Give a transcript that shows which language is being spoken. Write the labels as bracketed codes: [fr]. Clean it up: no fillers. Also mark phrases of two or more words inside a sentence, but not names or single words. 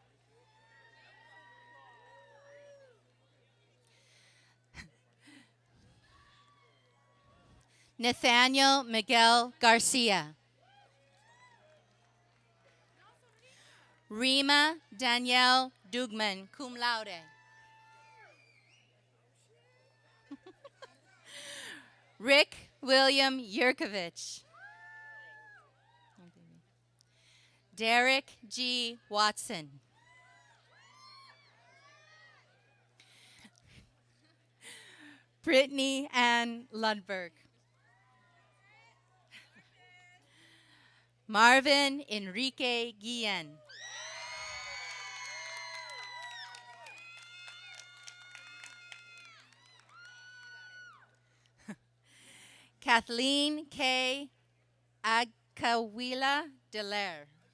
[en] Nathaniel Miguel Garcia. Rima Danielle Dugman, [la] cum laude. [en] Rick William Yurkovich. Derek G. Watson. Brittany Ann Lundberg. Marvin Enrique Guillen. Kathleen K. Agkawila Delaire.